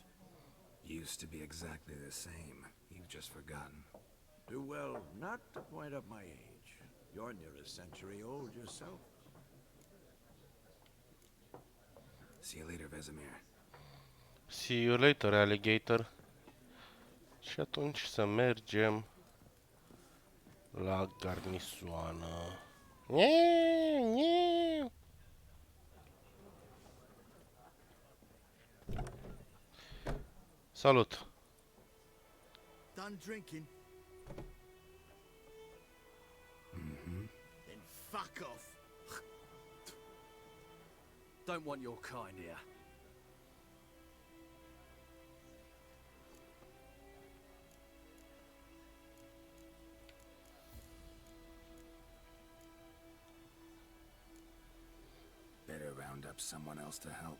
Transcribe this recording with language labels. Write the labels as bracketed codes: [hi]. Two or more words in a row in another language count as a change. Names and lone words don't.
[en] Used to be exactly the same. You've just forgotten. Do well not to point up my age. You're near a century old yourself. See you later, Vesemir. See you later, alligator. [ro] Și atunci să mergem la garnisoană. Salut! [en] Done drinking? Then fuck off. Don't want your kind here. Better round up someone else to help.